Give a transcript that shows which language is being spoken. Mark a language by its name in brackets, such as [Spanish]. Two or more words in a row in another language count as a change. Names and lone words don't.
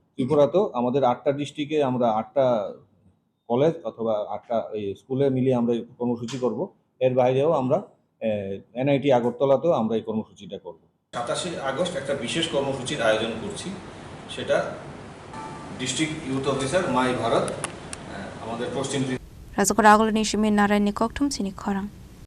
[Bangla] ত্রিপুরাতেও আমাদের 8টা ডিস্ট্রিক্টে আমরা 8টা কলেজ অথবা 8টা স্কুলে মিলিয়ে আমরা এই কর্মসূচি করব। এর বাইরেও আমরা এনআইটি আগরতলাতেও আমরা এই কর্মসূচিটা করব। 27 আগস্ট একটা বিশেষ কর্মসূচির আয়োজন করছি। সেটা [English] district youth officer [Bangla] মাই ভারত আমাদের পশ্চিম [Kok Borok] Razakora aglo ni shimin narai ni kokthum sini khorang